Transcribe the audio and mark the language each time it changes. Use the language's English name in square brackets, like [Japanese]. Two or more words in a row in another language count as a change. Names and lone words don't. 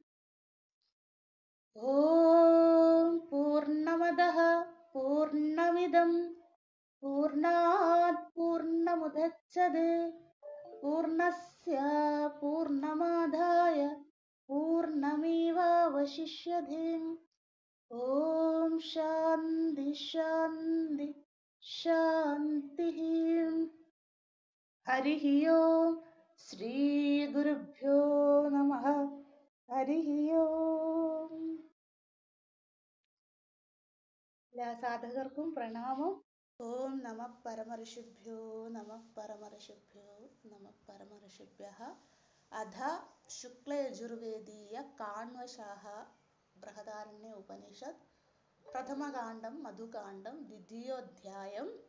[Sanskrit] ॐ पूर्णमदः पूर्णमिदं पूर्णात् पूर्णमुदच्यते पूर्णस्य पूर्णमादाय पूर्णमेवावशिष्यते। ॐ शान्ति शान्ति शान्तिः। हरिः ओम् श्रीगुरुभ्यो नमः। हरिः ओम्. [Malayalam] എല്ലാ സാധകർക്കും പ്രണാമം. [Sanskrit] ओं नमः परमऋषिभ्यो नमः परमऋषिभ्यो नमः परमऋषिभ्यः. अध शुक्लयजुर्वेदीय काण्वशाः बृहदारण्य उपनिषत् प्रथमकाण्डं मधुकाण्डं द्वितीयोध्यायं.